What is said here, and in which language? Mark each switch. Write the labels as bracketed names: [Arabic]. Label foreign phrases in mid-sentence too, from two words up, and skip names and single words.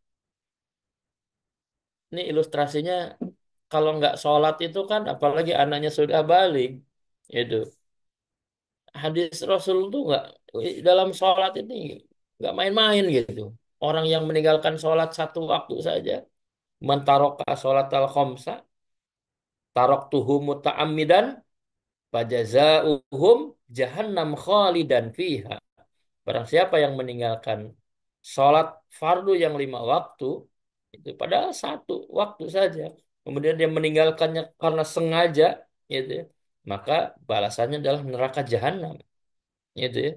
[Indonesian] Ini ilustrasinya kalau nggak sholat itu kan, apalagi anaknya sudah balik, itu hadis Rasul tuh nggak dalam sholat ini nggak main-main gitu. Orang yang meninggalkan sholat satu waktu saja, [Arabic] من ترك الصلاة الخمس تركه متعمدا فجزاؤهم جهنم خالدا فيها. [Indonesian] Barang siapa yang meninggalkan sholat fardu yang 5 waktu, itu padahal satu waktu saja, kemudian dia meninggalkannya karena sengaja, gitu ya, maka balasannya adalah neraka jahanam, gitu ya.